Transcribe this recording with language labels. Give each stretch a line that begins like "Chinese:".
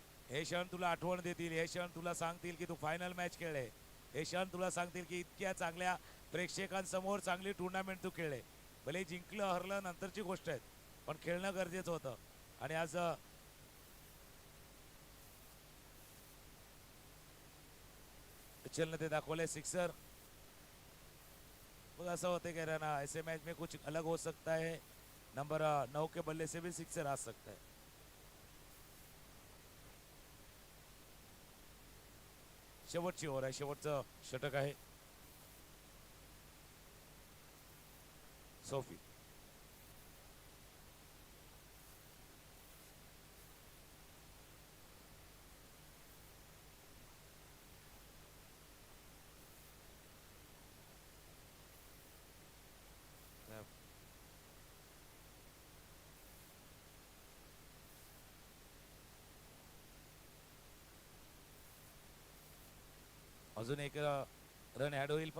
Marathi: हे क्षण तुला आठवण देतील, हे क्षण तुला सांगतील की तू फायनल मॅच खेळले, हे क्षण तुला सांगतील की इतक्या चांगल्या प्रेक्षकांसमोर चांगली टुर्नामेंट तू खेळले. भले जिंकलं हरलं नंतरची गोष्ट आहे, पण खेळणं गरजेचं होतं. आणि आज चलने ते दाखवले सिक्सर. बघ असं होते
Hindi: कह रहा ना, ऐसे मैच में कुछ अलग हो सकता है. नंबर 9 के बल्ले से भी सिक्सर आ सकता है.
Marathi: शेवटची ओव्हर आहे, शेवटचं षटक आहे. सोफी अजून एक रन ॲड होईल.